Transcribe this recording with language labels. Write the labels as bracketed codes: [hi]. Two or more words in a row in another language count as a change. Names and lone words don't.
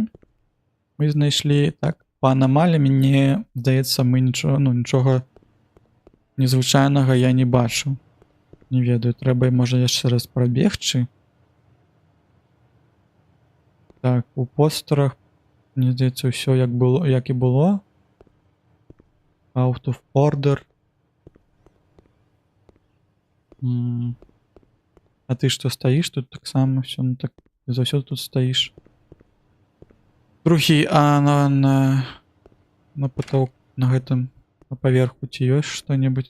[be] Мы знайшлі, так, па анамаліям, мне здаецца, мы нічога незвычайнага я не бачу. Не ведаю, трэба, можа, яшчэ раз прабегчы. Так, у постэрах, мне здаецца, ўсё як і было. [en] Out of order. [be] А ты што, стаіш тут таксама? Всё, ну так, заўсёды тут стаіш. Другі, а на потолку, на гэтым, на паверху ці ёсць што-небудзь?